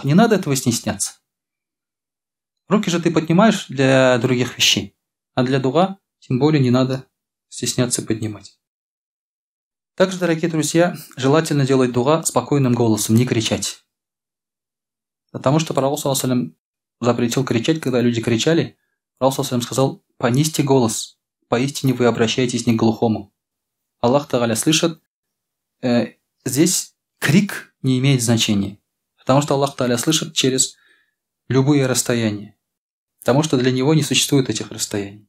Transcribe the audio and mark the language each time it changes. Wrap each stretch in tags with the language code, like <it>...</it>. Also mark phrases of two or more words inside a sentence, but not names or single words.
<ru>Не надо этого стесняться. Руки же ты поднимаешь для других вещей, а для дуга тем более не надо стесняться поднимать. Также, дорогие друзья, желательно делать дуга спокойным голосом, не кричать. Потому что пророк,</ru> <ar>صلى الله عليه وسلم,</ar> <ru>запретил кричать, когда люди кричали. Пророк,</ru> <ar>صلى الله عليه وسلم,</ar> <ru>сказал, понизьте голос, поистине вы обращаетесь не к глухому. Аллах Тааля слышит. Здесь крик не имеет значения, потому что Аллах Тааля слышит через любые расстояния, потому что для него не существует этих расстояний.</ru>